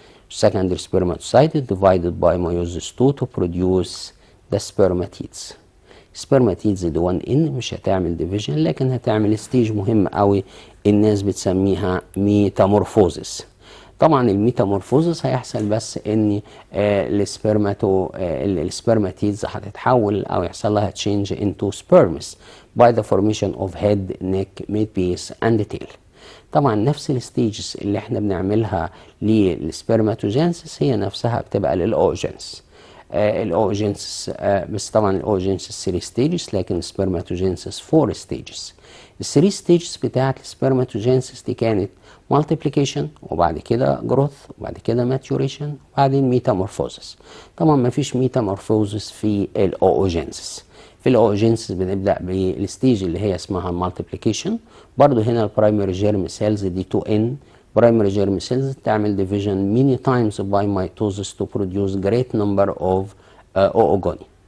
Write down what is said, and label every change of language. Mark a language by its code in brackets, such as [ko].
[en] Secondary spermatocyte is divided by meiosis 2 to produce the spermatids. [ar] spermatids دي 1n مش هتعمل division لكن هتعمل ستيج مهم قوي الناس بتسميها ميتامورفوزس. طبعا الميتامورفوزس هيحصل بس ان السبرماتيدز هتتحول او يحصل لها [en] change into sperms by the formation of head, neck, midpiece and tail. [ar] طبعا نفس الستيجز اللي احنا بنعملها للسبرماتوجينسيس هي نفسها بتبقى للاوجينس. الاوجينسيس بس طبعا الاوجينسيس 3 ستيجز لكن السبرماتوجينسيس 4 ستيجز. ال3 ستيجز بتاعت السبرماتوجينسيس دي كانت multiplication وبعد كده growth وبعد كده maturation وبعدين metamorphosis. طبعا ما فيش metamorphosis في الاوجينسيس. في الاوجينسيس بنبدا بالستيج اللي هي اسمها multiplication. برضو هنا البرايمري جيرم سيلز دي 2n برايمري جيرم سيلز تعمل [en] division many times by mitosis to produce great number of oogonia.